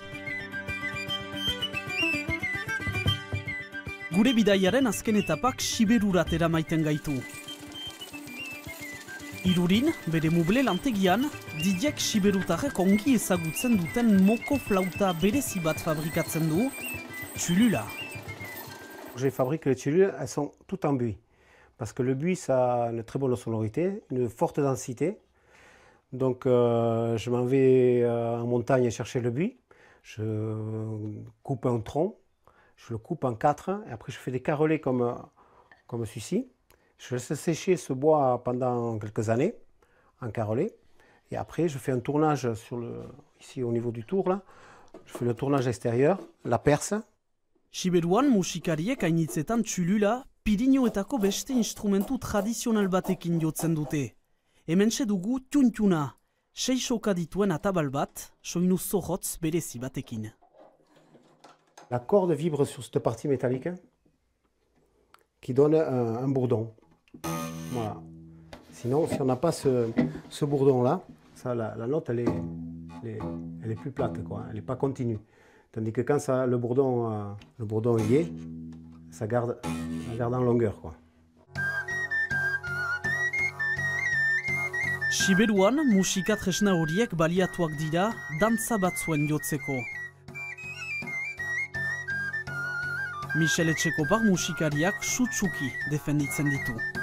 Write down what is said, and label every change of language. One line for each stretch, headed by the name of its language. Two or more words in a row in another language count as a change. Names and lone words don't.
Basque: Gure bidaiaren azken etapak Siberurat eramaiten gaitu. Irurin, bere muble lantegian, Didiek siberutarrek ongi ezagutzen duten moko flauta berezi bat fabrikatzen du, Txulula.
French: Je fabrique les tchulules, elles sont toutes en buis. parce que le buis, ça a une très bonne sonorité, une forte densité. Donc je m'en vais en montagne chercher le buis, je coupe un tronc, je le coupe en 4, et après je fais des carrelets comme celui-ci. Je laisse sécher ce bois pendant quelques années, en carrelet, et après je fais un tournage ici au niveau du tour, là. Je fais le tournage extérieur, la perce.
Basque: Siberuan musikariek hainitzetan txulula, Pirinioetako beste instrumentu tradizional batekin jotzen dute. Hementxe dugu tuntuna, 6 soka dituen atabal bat, soinu zorrotz berezi batekin.
French: La corde vibre sur cette partie métallique qui donne un bourdon. Voilà. Sinon, si on n'a pas ce bourdon-là, la note elle est plus plate, quoi. Elle n'est pas continue. Tandis que quand le bourdon y est, ça garde en longueur, quoi.
Basque: Siberuan musika tresna horiek baliatuak dira dantza batzuen jotzeko. Michel Etxekopar musikariak sutsuki defenditzen ditu.